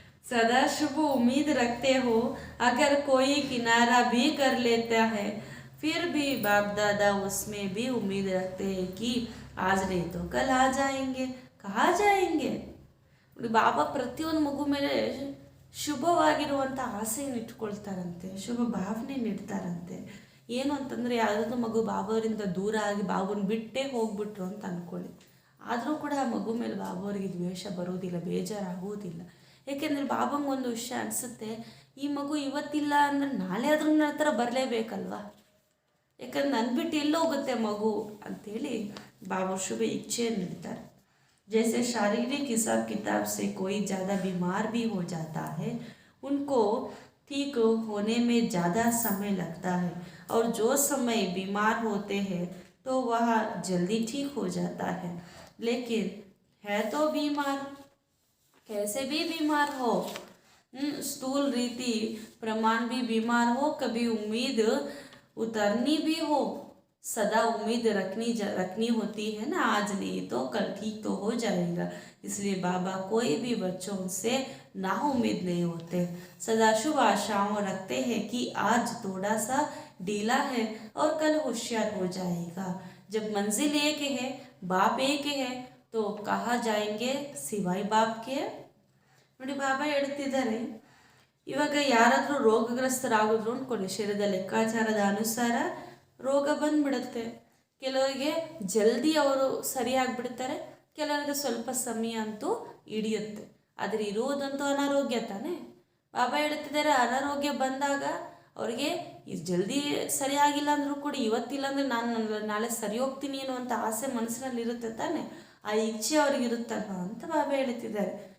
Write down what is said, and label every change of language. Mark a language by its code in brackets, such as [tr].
[hi] सदा शुभ उम्मीद रखते हो, अगर कोई किनारा भी कर लेता है फिर भी बाप दादा उसमें भी उम्मीद रखते हैं कि आज नहीं तो कल आ जाएंगे. कहाँ जाएंगे? [kn] ಬಾಬಾ ಪ್ರತಿಯೊಂದು ಮಗು ಮೇಲೆ ಶುಭವಾಗಿರುವಂಥ ಆಸೆಯನ್ನು ಇಟ್ಕೊಳ್ತಾರಂತೆ, ಶುಭ ಭಾವನೆಯನ್ನು ಇಡ್ತಾರಂತೆ. ಏನು ಅಂತಂದರೆ ಯಾವುದಾದ್ರೂ ಮಗು ಬಾಬಾವರಿಂದ ದೂರ ಆಗಿ ಬಾಬನ ಬಿಟ್ಟೇ ಹೋಗ್ಬಿಟ್ರು ಅಂತ ಅಂದ್ಕೊಳ್ಳಿ, ಆದರೂ ಕೂಡ ಆ ಮಗು ಮೇಲೆ ಬಾಬಾವರಿಗೆ ದ್ವೇಷ ಬರೋದಿಲ್ಲ, ಬೇಜಾರಾಗುವುದಿಲ್ಲ. ಏಕೆಂದರೆ ಬಾಬಂಗೆ ಒಂದು ವಿಷಯ ಅನಿಸುತ್ತೆ, ಈ ಮಗು ಇವತ್ತಿಲ್ಲ ಅಂದರೆ ನಾಳೆ ಆದರೂ ನನ್ನ ಹತ್ರ ಬರಲೇಬೇಕಲ್ವ, ಯಾಕಂದ್ರೆ ನನ್ನ ಬಿಟ್ಟು ಎಲ್ಲೋಗುತ್ತೆ ಮಗು ಅಂಥೇಳಿ ಬಾಬಾ ಶುಭ ಇಚ್ಛೆಯನ್ನು ನೀಡ್ತಾರೆ. [hi] जैसे शारीरिक हिसाब किताब से कोई ज़्यादा बीमार भी हो जाता है, उनको ठीक होने में ज़्यादा समय लगता है, और जो समय बीमार होते हैं तो वह जल्दी ठीक हो जाता है. लेकिन है तो बीमार, कैसे भी बीमार हो, स्थूल रीति प्रमाण भी बीमार हो, कभी उम्मीद उतरनी भी हो, सदा उम्मीद रखनी होती है ना, आज नहीं तो कल ठीक तो हो जाएगा. इसलिए बाबा कोई भी बच्चों से ना उम्मीद नहीं होते, सदा शुभ आशाओं रखते हैं कि आज थोड़ा सा ढीला है और कल होशियार हो जाएगा. जब मंजिल एक है, बाप एक है, तो कहाँ जाएंगे सिवाय बाप के. [kn] ನೋಡಿ ಬಾಬಾ ಹೇಳ್ತಿದ್ದಾರೆ, ಇವಾಗ ಯಾರಾದರೂ ರೋಗಗ್ರಸ್ತರಾಗಿದ್ರು ಅಂದ್ಕೊಳ್ಳಿ, ಶರೀರದ ಲೆಕ್ಕಾಚಾರದ ಅನುಸಾರ ರೋಗ ಬಂದ್ಬಿಡುತ್ತೆ. ಕೆಲವರಿಗೆ ಜಲ್ದಿ ಅವರು ಸರಿಯಾಗಿಬಿಡ್ತಾರೆ, ಕೆಲವರಿಗೆ ಸ್ವಲ್ಪ ಸಮಯ ಅಂತೂ ಹಿಡಿಯುತ್ತೆ. ಆದರೆ ಇರುವುದಂತೂ ಅನಾರೋಗ್ಯ ತಾನೇ. ಬಾಬಾ ಹೇಳ್ತಿದ್ದಾರೆ, ಅನಾರೋಗ್ಯ ಬಂದಾಗ ಅವ್ರಿಗೆ ಜಲ್ದಿ ಸರಿಯಾಗಿಲ್ಲ ಅಂದರೂ ಕೂಡ ಇವತ್ತಿಲ್ಲ ಅಂದರೆ ನಾನು ನಾಳೆ ಸರಿ ಹೋಗ್ತೀನಿ ಅನ್ನುವಂಥ ಆಸೆ ಮನಸ್ಸಿನಲ್ಲಿ ಇರುತ್ತೆ ತಾನೆ, ಆ ಇಚ್ಛೆ ಅವ್ರಿಗಿರುತ್ತಲ್ವ ಅಂತ ಬಾಬಾ ಹೇಳ್ತಿದ್ದಾರೆ.